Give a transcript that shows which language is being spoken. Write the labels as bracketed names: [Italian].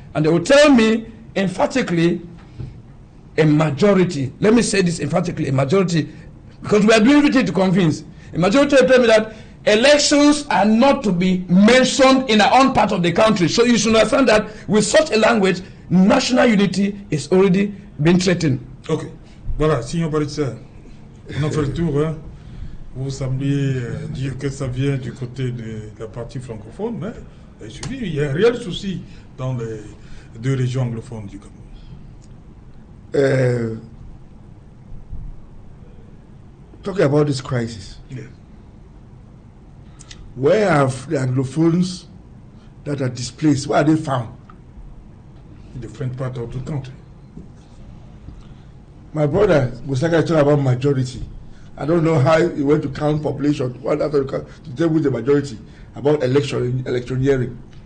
[English] And they will tell me emphatically a majority, let me say this emphatically, a majority, because we are doing everything to convince. A majority will tell me that elections are not to be mentioned in our own part of the country. So you should understand that with such a language, national unity is already being threatened. Ok. [French] Voilà, signor Barrister, on a fait le tour. Hein. Vous semblez dire que ça vient du côté de la partie francophone, mais il y a un réel souci dans les deux régions anglophones du Cameroun. [English] Talking about this crisis, yeah. Where have the Anglophones that are displaced, where are they found? In the French part of the country. My brother was like I talk about majority. I don't know how he went to count population, one after to tell with the majority about electioneering.